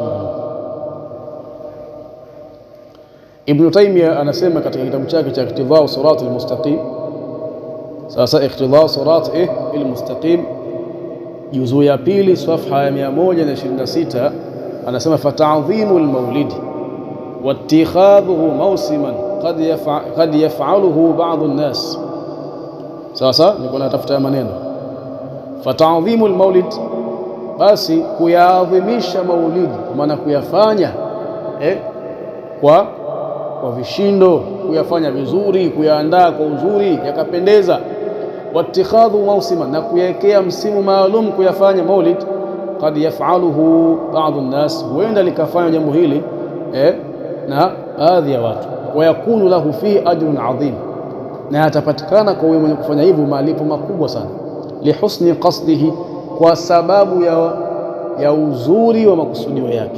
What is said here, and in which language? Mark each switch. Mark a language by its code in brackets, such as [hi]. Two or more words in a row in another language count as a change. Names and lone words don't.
[sw] Ibn Taymiyyah anasema katika kitabu chake cha Iqtidau Siratal Mustaqim. Sasa Iqtidau Siratal Mustaqim, juzuu ya pili, safha ya 126, anasema [ar] فتعظيم المولد واتخاذه موسما قد يفعله بعض الناس. [sw] Sasa niko natafuta maneno. [ar] فتعظيم المولد, [sw] basi kuyaadhimisha maulidi, kwa maana kuyafanya kwa vishindo, kuyafanya vizuri, kuyaandaa kwa uzuri yakapendeza. [ar] واتخاذ موسما, [sw] na kuyawekea msimu maalum kuyafanya maulid. [ar] قد يفعله بعض الناس, [sw] huenda likafanya jambo hili na baadhi ya watu. [ar] ويكون له في أجر عظيم, [sw] na atapatikana kwa mwenye kufanya hivyo malipo makubwa sana. [ar] لحسن قصده, [sw] kwa sababu ya uzuri wa makusudio yake.